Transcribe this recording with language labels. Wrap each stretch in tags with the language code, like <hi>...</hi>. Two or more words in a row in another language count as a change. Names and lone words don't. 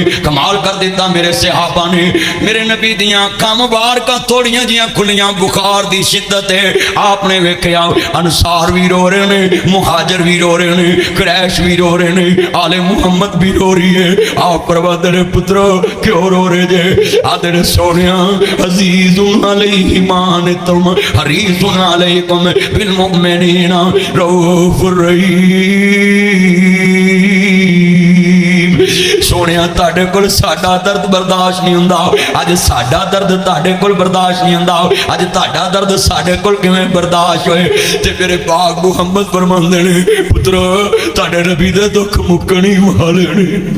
<pa>کمال کر دتا میرے صحابہ نے میرے نبی دیاں اکھاں مبارکاں تھوڑیاں جیاں کھلیاں بخار دی شدت اے آپ نے ویکھیا انصار وی رو رہے نے مہاجر وی رو رہے نے قریش وی رو رہے نے آل محمد وی رو رہی اے آپ فرماندے نے پترو کیوں رو رہے جے آکھدے نے سونیا</pa> <ar>عزيز عليه ما عنتم حريص عليكم بالمؤمنين رؤوف</ar> <pa>رحیم سوہنے تہاڈے کول ساڈا درد برداشت نہیں ہندا اج ساڈا درد تہاڈے کول برداشت نہیں ہندا اج تہاڈا درد ساڈے کول کیویں برداشت ہووے تے میرے پاک محمد فرماندے نے پترو تہاڈے نبی دے دکھ مکن ای والے نے</pa>